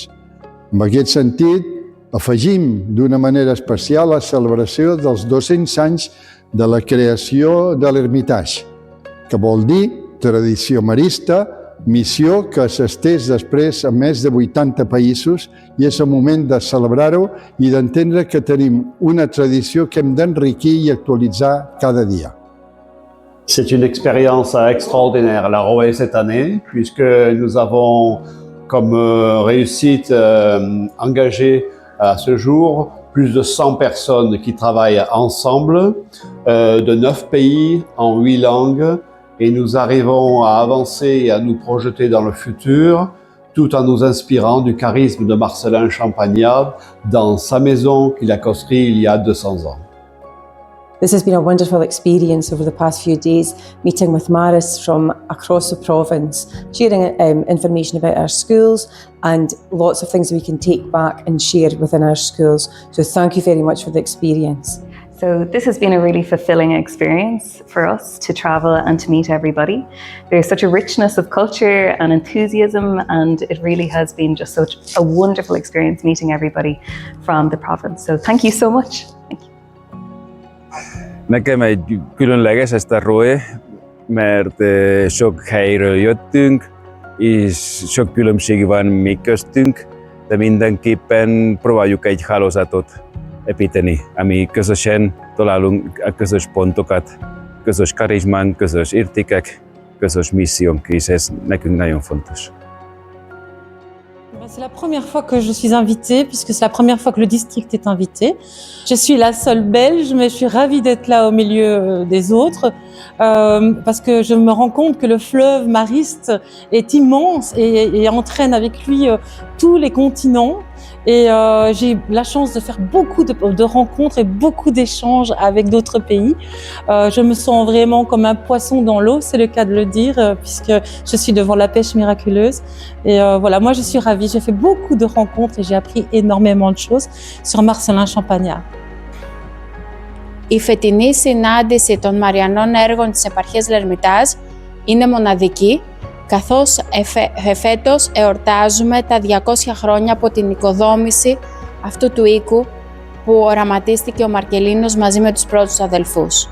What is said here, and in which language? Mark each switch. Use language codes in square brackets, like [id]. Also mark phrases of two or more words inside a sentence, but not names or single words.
[ca] En aquest sentit, afegim d'una manera especial la celebració dels 200 anys de la creació de l'Hermitage, que vol dir tradició marista, missió que s'estès després a més de 80 països i és el moment de celebrar-ho i d'entendre que tenim una tradició que hem d'enriquir i actualitzar cada dia. [fr] C'est une expérience extraordinaire, la ROE cette année, puisque nous avons comme réussite engagée à ce jour plus de 100 personnes qui travaillent ensemble, de 9 pays, en 8 langues, et nous arrivons à avancer et à nous projeter dans le futur, tout en nous inspirant du charisme de Marcellin Champagnat dans sa maison qu'il a construite il y a 200 ans. [en] This has been a wonderful experience over the past few days, meeting with Maris from across the province, sharing information about our schools and lots of things we can take back and share within our schools. So thank you very much for the experience. So this has been a really fulfilling experience for us to travel and to meet everybody. There's such a richness of culture and enthusiasm, and it really has been just such a wonderful experience meeting everybody from the province. So thank you so much. Thank you. [hu] Näkeme különleges ezt a ROE, mert sok helyről jöttünk, és sok különbség van mi köztünk, de mindenképpen próbáljuk egy hálózatot építeni, ami közösen találunk a közös pontokat, közös karizmánk, közös értékek, közös missziónk, és ez nekünk nagyon fontos. [fr] C'est la première fois que je suis invitée, puisque c'est la première fois que le district est invité. Je suis la seule Belge, mais je suis ravie d'être là au milieu des autres, parce que je me rends compte que le fleuve Mariste est immense et entraîne avec lui tous les continents. Et j'ai la chance de faire beaucoup de rencontres et beaucoup d'échanges avec d'autres pays. Je me sens vraiment comme un poisson dans l'eau, c'est le cas de le dire, puisque je suis devant la pêche miraculeuse. Et voilà, moi je suis ravie, j'ai fait beaucoup de rencontres et j'ai appris énormément de choses sur Marcellin Champagnat. [el] Η φετινή συνάντηση των Μαριανών έργων της επαρχίας L'Hermitage είναι μοναδική, καθώς εφέτος εορτάζουμε τα 200 χρόνια από την οικοδόμηση αυτού του οίκου που οραματίστηκε ο Μαρκελίνος μαζί με τους πρώτους αδελφούς.